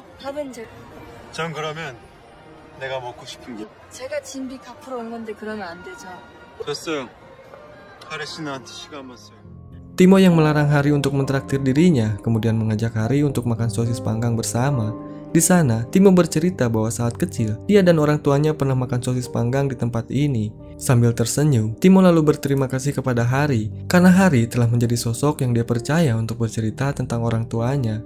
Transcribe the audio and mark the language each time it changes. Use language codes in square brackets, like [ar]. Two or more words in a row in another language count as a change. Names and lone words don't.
[ko] 밥은 전 그러면 내가 먹고 싶은 게 제가 진비 갚으러 온 건데 그러면 안 되죠. 됐어요. 하리 씨 나한테 시간만 써요. [id] Timo yang melarang Hari untuk mentraktir dirinya, kemudian mengajak Hari untuk makan sosis panggang bersama. Di sana, Timo bercerita bahwa saat kecil, dia dan orang tuanya pernah makan sosis panggang di tempat ini. Sambil tersenyum, Timo lalu berterima kasih kepada Hari, karena Hari telah menjadi sosok yang dia percaya untuk bercerita tentang orang tuanya.